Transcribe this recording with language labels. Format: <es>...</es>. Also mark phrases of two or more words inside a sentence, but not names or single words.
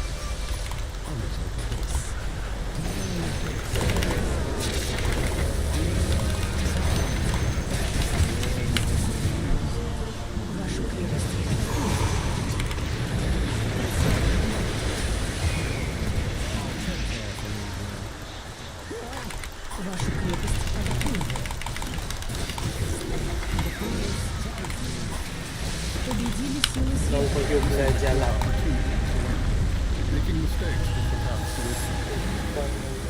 <ru>Вашу крепость атакуют. Вашу крепость атакуют. Победили силы</ru> <pt>Não</pt> <ru>света.</ru> <pt>porque o prédio é lá.</pt> <en>Making mistakes is the path to wisdom.</en>